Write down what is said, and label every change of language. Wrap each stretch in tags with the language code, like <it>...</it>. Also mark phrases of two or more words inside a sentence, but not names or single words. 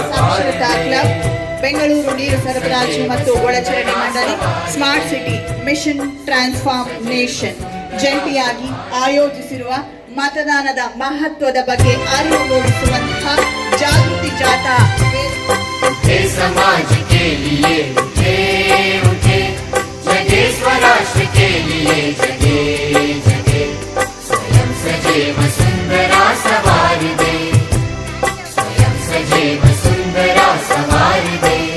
<kn>ಸಾಕ್ಷರತಾ ಕ್ಲಬ್, ಬೆಂಗಳೂರು ನೀರು ಸರಬರಾಜು ಮತ್ತು ಒಳಚರಂಡಿ ಮಂಡಳಿ, ಸ್ಮಾರ್ಟ್ ಸಿಟಿ ಮಿಷನ್ ಟ್ರಾನ್ಸ್ಫಾರ್ಮ್ ನೇಷನ್ ಜಂಟಿಯಾಗಿ ಆಯೋಜಿಸಿರುವ ಮತದಾನದ ಮಹತ್ವದ ಬಗ್ಗೆ ಅರಿವು ಮೂಡಿಸುವಂತಹ ಜಾಗೃತಿ ಜಾಥಾ</kn> <hi>उठे समाज के लिए उठे उठे, जगे स्वराष्ट्र के लिए जगे जगे, स्वयं सजे वसुंधरा सवार दे, स्वयं सजे वसुंधरा सवार दे।</hi>